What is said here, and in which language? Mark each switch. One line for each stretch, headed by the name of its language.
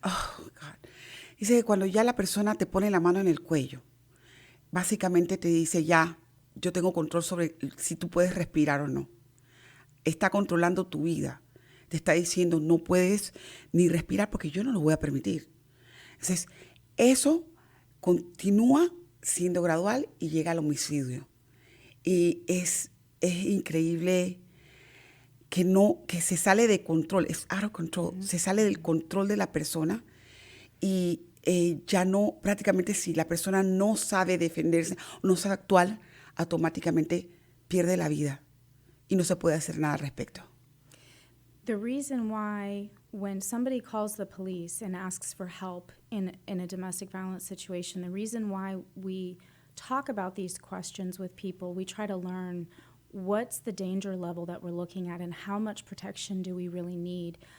English: Oh, God.
Spanish: Dice que cuando ya la persona te pone la mano en el cuello, básicamente te dice, ya, yo tengo control sobre si tú puedes respirar o no. Está controlando tu vida. Te está diciendo, no puedes ni respirar porque yo no lo voy a permitir. Entonces, eso continúa siendo gradual y llega al homicidio. Y es increíble que se sale de control, es
English: out of control,
Spanish: se sale del control de la persona, y ya no, prácticamente si la persona no sabe defenderse, no sabe actuar, automáticamente pierde la vida y no se puede hacer nada al respecto.
English: The reason why when somebody calls the police and asks for help in a domestic violence situation, the reason why we talk about these questions with people, we try to learn what's the danger level that we're looking at and how much protection do we really need.